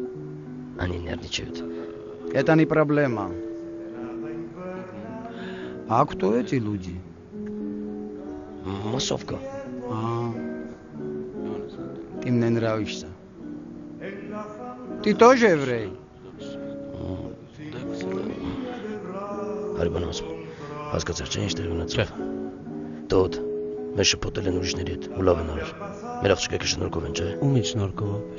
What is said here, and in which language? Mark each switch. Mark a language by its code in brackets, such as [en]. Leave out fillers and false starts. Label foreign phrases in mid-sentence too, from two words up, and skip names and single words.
[ru] Они нервничают. Это не проблема. А кто эти люди? Массовка. Ты мне нравишься. Ты тоже еврей? [hy] Արիբանոս, հասկացար չէ ինչ տեղ ունեցավ։ Դոդ, մեր շփոթել են ուրիշների հետ, ու լավ են արել։ Մեր աղջիկը շնորհքով են, չէ։ Ումի շնորհքով։